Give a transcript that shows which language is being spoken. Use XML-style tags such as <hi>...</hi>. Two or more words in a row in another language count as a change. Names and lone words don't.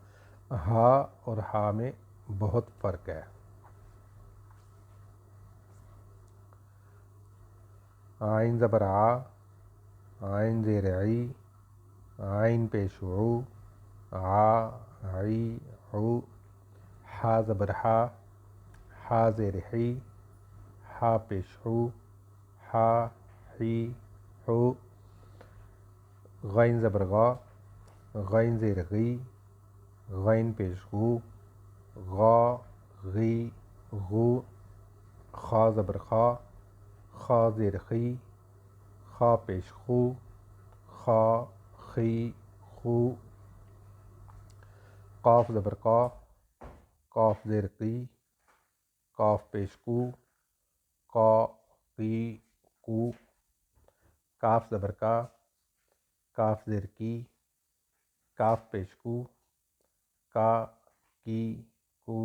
<ur>ہا اور ہا میں بہت فرق ہے۔ آئین زبر آ، آئین زیر عی، آئین پیش عو، آ عی عو، ہا زبر ہا، ہا زیر حی، ہا پیش ہو، ہا حی ہو۔ غین زبر غا، غین زیر غی، غین پیش غو، غا غی غو۔ خا زبر خا، خا زیر خی، خا پیش خو، خا خی خو۔ قاف زبر قا، قاف زیر قی، قاف پیش کو، قا قی کو۔ کاف زبر کا، کاف زیر کی، کاف پیش کو، کا کی کو۔</ur>